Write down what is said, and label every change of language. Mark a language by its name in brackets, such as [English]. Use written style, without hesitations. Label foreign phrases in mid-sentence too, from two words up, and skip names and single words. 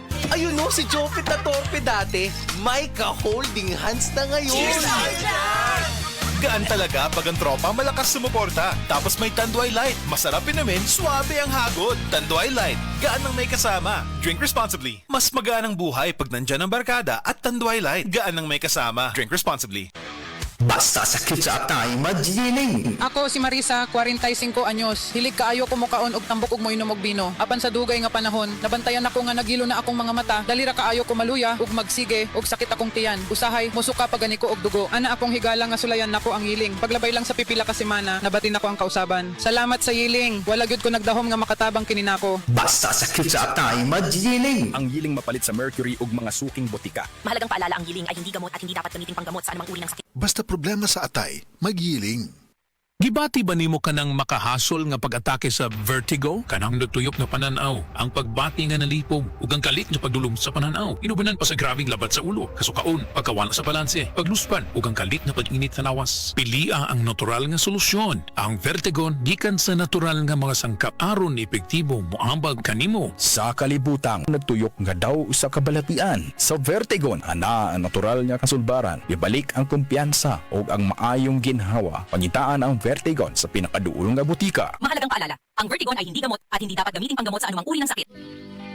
[Filipino] Ayun no, si Jopit na torpe dati, may ka-holding hands na ngayon. Gaan talaga pag ang tropa malakas sumuporta. Tapos may Tanduay Light. Masarap inumin, suabe ang hagod. Tanduay Light. Gaan ng may kasama. [English] Drink responsibly. [Filipino] Mas magaan ang buhay pag nandyan ang barkada at Tanduay Light. Gaan ng may kasama. [English] Drink responsibly. [Cebuano] Basta sakit sa atay, magiling. Ako si Marisa, 45 anyos. Hilig kaayo ko mukaon og tambok ug moinom og bino. Apan sa dugay nga panahon, nabantayan ako nga nagilo na akong mga mata. Dalira kaayo ko maluya ug magsige ug sakit akong tiyan. Usahay musuka pagani ko og dugo. Ana akong higala nga sulayan nako ang yiling. Paglabay lang sa pipila ka semana, nabatin ako ang kausaban. Salamat sa yiling. Wala gyud ko nagdahom nga makatabang kini nako. Basta sakit sa atay, magiling. Ang yiling mapalit sa mercury ug mga suking botika. [Filipino] Mahalagang paalala, ang giling ay hindi gamot at hindi dapat gamitin panggamot sa anumang uri ng sakit. [Cebuano] Basta problema sa atay, magyiling. Gibati ba nimo kanang makahasol nga pag-atake sa vertigo? Kanang nagtuyok na pananaw, ang pagbati nga nalipog, ug ang kalit nga pagdulom sa pananaw. Inubanan pa sa grabing labat sa ulo, kasukaon, pagkawala sa balanse, pagluspan, ug ang kalit na pag-init sa lawas. Pilia ang natural nga solusyon. Ang vertigo gikan sa natural nga mga sangkap aron epektibo moambag kanimo. Sa kalibutang nagtuyok nga daw sa kabalatian. Sa Vertigon, ana ang natural nga kasulbaran. Ibalik ang kumpiyansa ug ang maayong ginhawa. Pangitaan ang Vertigon sa pinakaduolong nga butika. [Filipino] Mahalagang paalala, ang Vertigon ay hindi gamot at hindi dapat gamitin panggamot sa anumang uri ng sakit.